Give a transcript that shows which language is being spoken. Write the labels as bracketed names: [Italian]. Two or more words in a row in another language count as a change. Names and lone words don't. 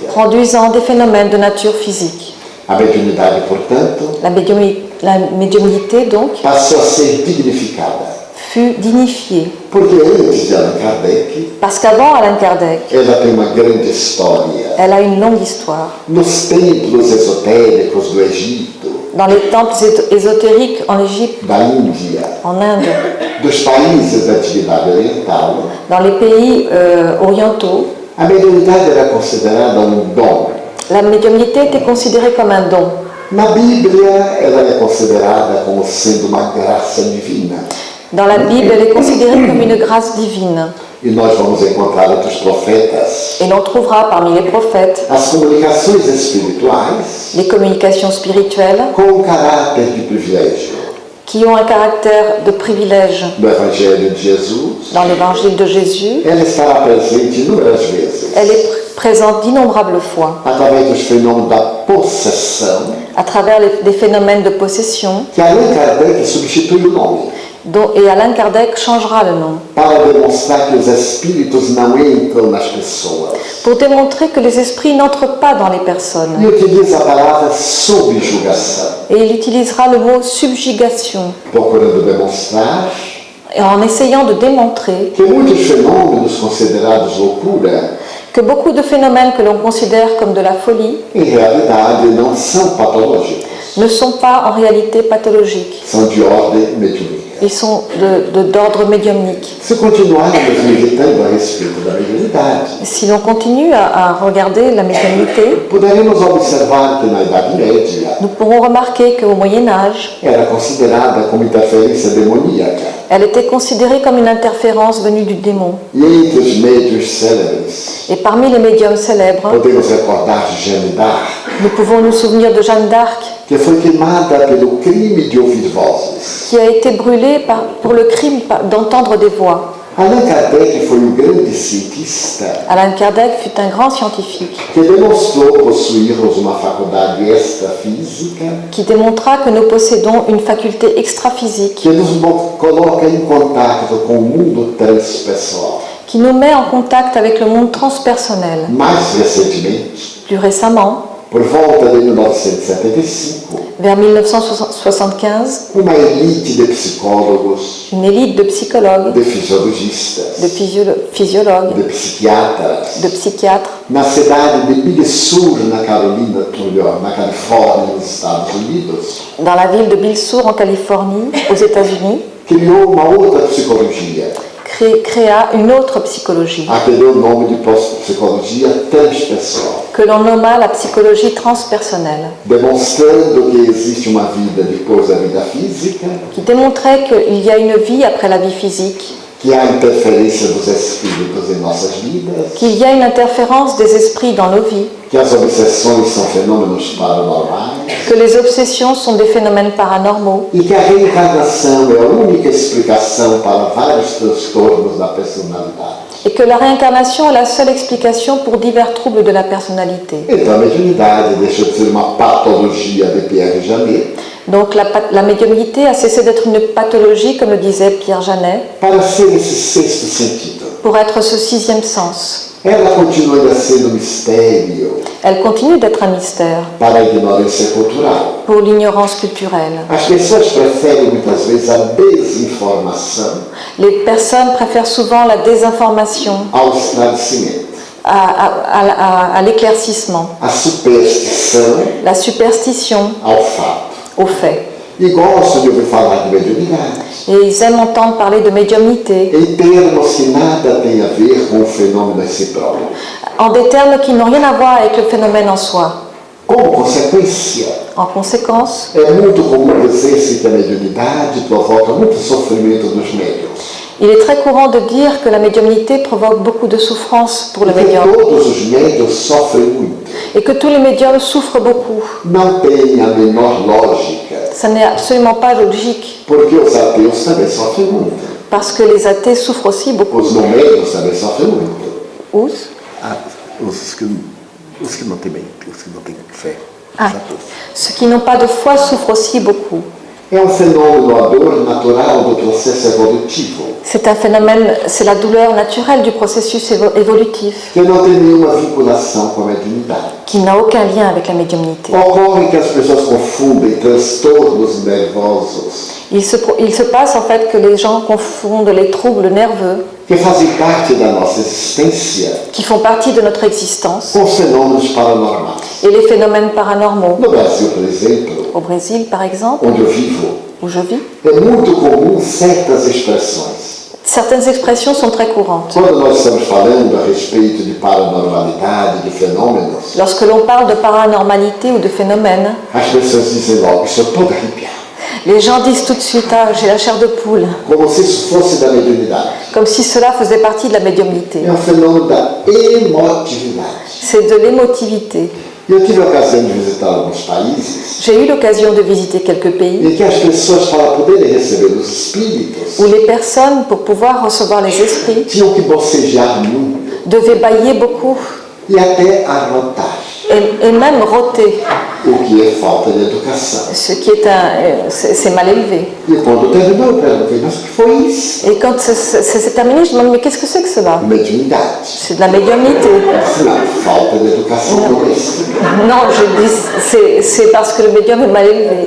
[French] produisant des phénomènes de nature physique. [Portuguese] A mediunidade, portanto, [French] La médiumnité, donc, [Portuguese] passou a ser dignificada, [French] fut dignifiée, [Portuguese] porque antes de Allan Kardec, [French] parce qu'avant Allan Kardec, [Portuguese] ela tem uma grande história. [French] elle a une longue histoire. [Portuguese] Nos templos esotéricos do Egito, [French] Dans les temples ésotériques en Égypte, [Portuguese] da Índia, [French] en Inde, [Portuguese] dos países da Antiguidade Oriental, [French] dans les pays orientaux, [Portuguese] a mediunidade era considerada dom. [French] la médiumnité était considérée comme un don. [Portuguese] Na Bíblia, ela é considerada como sendo uma graça divina. [French] Dans la Bible, elle est considérée comme une grâce divine. [Portuguese] E nós vamos encontrar entre os profetas [French] Et l'on trouvera parmi les prophètes [Portuguese] as comunicações espirituais [French] les communications spirituelles [Portuguese] com um caráter de privilégio. [French] qui ont un caractère de privilège. [Portuguese] No Evangelho de Jesus, [French] Dans l'évangile de Jésus, [Portuguese] ela estará presente inúmeras vezes, [French] elle est présente d'innombrables fois [Portuguese] através dos fenômenos da possessão, [French] à travers des phénomènes de possession, [Portuguese] que Allan Kardec substitui o nome, [French] et Allan Kardec changera le nom [Portuguese] para demonstrar que os espíritos não entram nas pessoas. [French] pour démontrer que les esprits n'entrent pas dans les [Portuguese] E [French] personnes. [Portuguese] utiliza a palavra subjugação, [French] Et il utilisera le mot subjugation [Portuguese] procurando demonstrar [French] et en essayant de démontrer [Portuguese] que muitos fenômenos considerados loucura, [French] que beaucoup de phénomènes que l'on considère comme de la folie [Portuguese] em realidade não são patológicos, [French] ne sont pas en réalité pathologiques. [Portuguese] são de ordem mediúnica. [French] Ils sont d'ordre médiumnique. [Portuguese] Se continuarmos meditando a respeito da mediunidade, [French] Si l'on continue à regarder la médiumnité, [Portuguese] poderemos observar que na Idade Média [French] nous pourrons remarquer qu'au Moyen-Âge, [Portuguese] era considerada como interferência demoníaca. [French] elle était considérée comme une interférence venue du démon. [Portuguese] E entre os médios célebres, [French] Et parmi les médiums célèbres, [Portuguese] podemos recordar Jeanne d'Arc, [French] nous pouvons nous souvenir de Jeanne d'Arc, [Portuguese] que foi queimada pelo crime de ouvir vozes. [French] qui a été brûlée pour le crime d'entendre des voix. [Portuguese] Allan Kardec foi um grande cientista [French] Allan Kardec fut un grand scientifique [Portuguese] que demonstrou possuirmos uma faculdade extrafísica [French] qui démontra que nous possédons une faculté extra-physique [Portuguese] que nos coloca em contato com o mundo transpessoal. [French] qui nous met en contact avec le monde transpersonnel. [Portuguese] Mais recentemente, [French] Plus récemment, [Portuguese] por volta de 1975, [French] vers 1975, [Portuguese] uma elite de psicólogos, [French] une élite de psychologues, [Portuguese] de fisiologistas, [French] de physiologues, [Portuguese] de psiquiatras, [French] de psychiatres, [Portuguese] na cidade de Big Sur, na Califórnia, nos Estados Unidos, [French] dans la ville de Bill Sur en Californie, aux États-Unis, [Portuguese] criou uma outra psicologia, [French] créa une autre psychologie [Portuguese] a que deu o nome de psicologia transpessoal, [French] que l'on nomma la psychologie transpersonnelle, [Portuguese] demonstrando que existe uma vida depois da vida física, [French] qui démontrait qu'il y a une vie après la vie physique, [Portuguese] que há interferência dos espíritos em nossas vidas, [French] qu'il y a une interférence des esprits dans nos vies, [Portuguese] que as obsessões são fenômenos paranormais [French] que les obsessions sont des phénomènes paranormaux [Portuguese] e que a reencarnação é a única explicação para vários transtornos da personalidade. [French] et que la réincarnation est la seule explication pour divers troubles de la personnalité. [Portuguese] Então a mediunidade deixa de ser uma patologia de Pierre Janet [French] Donc la médiumnité a cessé d'être une pathologie, comme le disait Pierre Janet, [Portuguese] para ser esse sexto sentido. [French] pour être ce sixième sens. [Portuguese] ela continua sendo mistério [French] Elle continue d'être un mystère [Portuguese] para a ignorância cultural. [French] pour l'ignorance culturelle. [Portuguese] As pessoas preferem muitas vezes a desinformação [French] Les personnes préfèrent souvent la désinformation [Portuguese] ao esclarecimento, [French] à l'éclaircissement, [Portuguese] a superstição [French] la superstition [Portuguese] ao fato. [French] au fait. [Portuguese] E gostam de ouvir falar de mediunidade [French] Et ils aiment entendre parler de médiumnité [Portuguese] em termos que nada tem a ver com o fenômeno em si próprio. [French] en des termes qui n'ont rien à voir avec le phénomène en soi. [Portuguese] Como consequência, [French] En conséquence, [Portuguese] é muito comum dizer-se que a mediunidade provoca muito sofrimento dos médiuns. [French] il est très courant de dire que la médiumnité provoque beaucoup de souffrance pour le [Portuguese] Porque [French] médium [Portuguese] todos os médiuns sofrem muito. [French] et que tous les médiums souffrent beaucoup. [Portuguese] Não tem a menor lógica, [French] Ça n'est absolument pas logique [Portuguese] porque os ateus também sofrem muito. [French] parce que les athées souffrent aussi beaucoup. [Portuguese] Os não médiuns também sofrem muito. Os Os que não têm fé. [French] Ah, ceux qui n'ont pas de foi souffrent aussi beaucoup. [Portuguese] É fenômeno a dor natural do processo evolutivo, [French] C'est un phénomène, c'est la douleur naturelle du processus évolutif [Portuguese] que não tem nenhuma vinculação com a mediunidade. [French] qui n'a aucun lien avec la médiumnité. [Portuguese] Ocorre que as pessoas confundem transtornos nervosos, [French] Il se passe en fait que les gens confondent les troubles nerveux [Portuguese] que fazem parte da nossa existência, [French] qui font partie de notre existence [Portuguese] com os fenômenos paranormais. [French] et les phénomènes paranormaux. [Portuguese] No Brasil, por exemplo, [French] Au Brésil, par exemple, [Portuguese] onde eu vivo, [French] où je vis, [Portuguese] é muito comum certas expressões. [French] certaines expressions sont très courantes. [Portuguese] Quando nós estamos falando a respeito de paranormalidade, de fenômenos, [French] Lorsque l'on parle de paranormalité ou de phénomènes, [Portuguese] as pessoas dizem logo, estou todo arrepiado. [French] les gens disent tout de suite « Ah, j'ai la chair de poule [Portuguese] Como se isso fosse da mediunidade. », [French] comme si cela faisait partie de la médiumnité. [Portuguese] É fenômeno da emotividade. [French] C'est de l'émotivité. [Portuguese] Eu tive a ocasião de visitar alguns países [French] J'ai eu l'occasion de visiter quelques pays [Portuguese] em que as pessoas, para poderem receber os espíritos, [French] où les personnes, pour pouvoir recevoir les esprits, [Portuguese] tinham que bocejar muito [French] devaient bâiller beaucoup [Portuguese] e até arrotar, [French] et même rôter, [Portuguese] o que é falta de educação. [French] ce qui est c'est mal élevé. [Portuguese] E quando terminou, eu perguntei, mas o que foi isso? [French] Et quand c'est terminé, je me demande mais qu'est-ce que c'est que cela? [Portuguese] Mediunidade. [French] C'est de la médiumnité. [Portuguese] Não, falta de educação doméstica. [French] Non, je dis c'est parce que le médium est mal élevé.